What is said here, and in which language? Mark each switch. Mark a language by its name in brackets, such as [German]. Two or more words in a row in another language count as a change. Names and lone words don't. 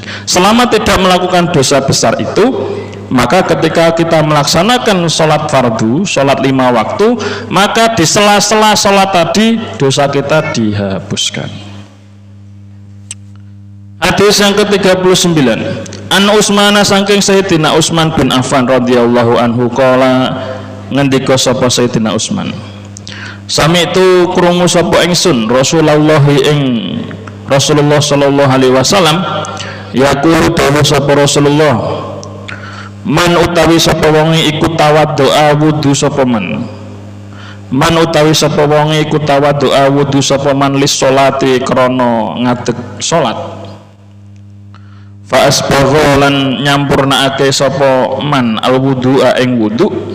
[Indonesian] Selama tidak melakukan dosa besar itu, maka ketika kita melaksanakan sholat fardu, sholat 5 waktu, maka di sela-sela sholat tadi dosa kita dihapuskan. [Javanese] Hadis yang ke-39, An Utsman saking Sayyidina Utsman bin Affan [Arabic] رضي الله عنه قال [Javanese] ngendika sapa Sayyidina Utsman, sami itu krungu sapa ingsun Rasulullah ing Rasulullah [Arabic] صلى الله عليه وسلم يقول [Javanese] dawuh sapa Rasulullah, man utawi sapa wonge iku tawaddoa wudu sapa man. Man utawi sapa wonge iku tawaddoa wudu sapa man [Arabic] للصلاة [Javanese] krana ngadeg salat. Fa asbagha lan nyampurnakake sapa man [Arabic] الوضوء [Javanese] ing wudu.